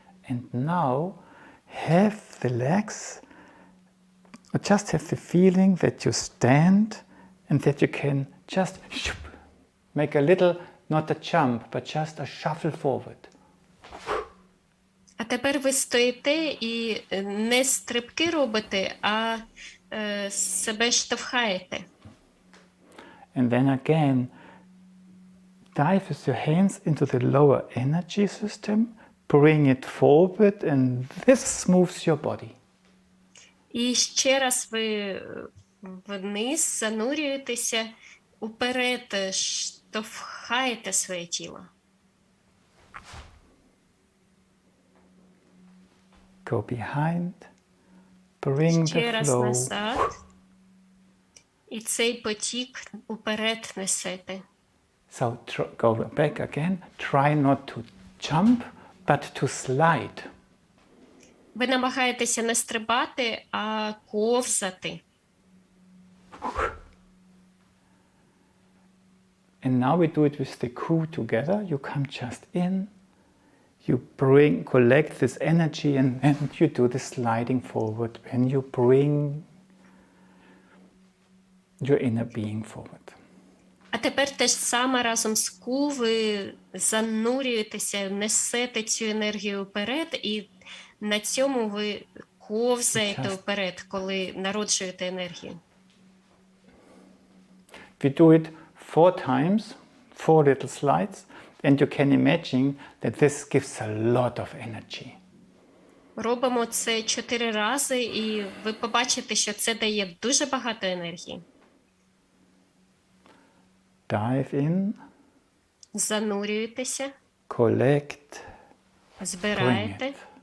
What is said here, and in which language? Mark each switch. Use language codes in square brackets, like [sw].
[en] And now have the legs, or just have the feeling that you stand and that you can just make a little, not a jump, but just a shuffle forward. [uk] А тепер ви стоїте і не стрибки робите, а себе штовхаєте. [en] And then again, dive with your hands into the lower energy system, bring it forward, and this moves your body. [uk] І ще раз ви вниз занурюєтеся, уперед штовхаєте своє тіло. [en] Go behind, bring [uk] Ще [en] the [uk] раз [en] flow. [uk] назад. І цей потік уперед несете. [en] So go back again. Try not to jump, but to slide. [uk] Ви намагаєтеся не стрибати, а ковзати. [en] And now we do it with the ku together. You come just in, you collect this energy, and you do the sliding forward when you bring your inner being forward. [uk] А тепер те ж саме разом з ку ви занурюєтеся, несете цю енергію вперед, і на цьому ви ковзаєте вперед, коли народжуєте енергію. [en] We do it 4 times, 4 little slides, and you can imagine that this gives a lot of energy. [uk] Робимо це 4 рази, і ви побачите, що це дає дуже багато енергії. [en] Dive in, [uk] Занурюєтеся, [en] collect, [uk] збираєте, [en] bring it.